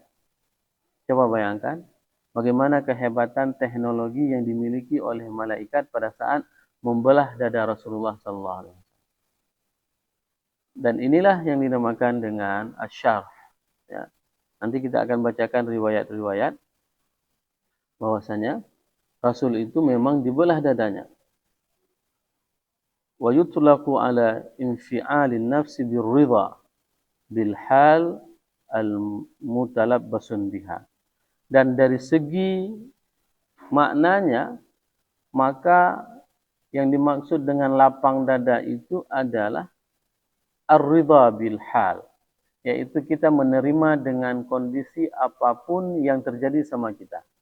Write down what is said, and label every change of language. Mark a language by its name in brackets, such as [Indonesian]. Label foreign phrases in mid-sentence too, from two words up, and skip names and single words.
[Indonesian] Coba bayangkan bagaimana kehebatan teknologi yang dimiliki oleh malaikat pada saat membelah dada Rasulullah SAW. Dan inilah yang dinamakan dengan asyarh. Ya. Nanti kita akan bacakan riwayat-riwayat bahwasanya Rasul itu memang dibelah dadanya. [Arabic] ويطلق على انفعال النفس بالرضا بالحال المتلبس بها. [Indonesian] Dan dari segi maknanya, maka yang dimaksud dengan lapang dada itu adalah [Arabic] الرضا بالحال, [Indonesian] yaitu kita menerima dengan kondisi apapun yang terjadi sama kita.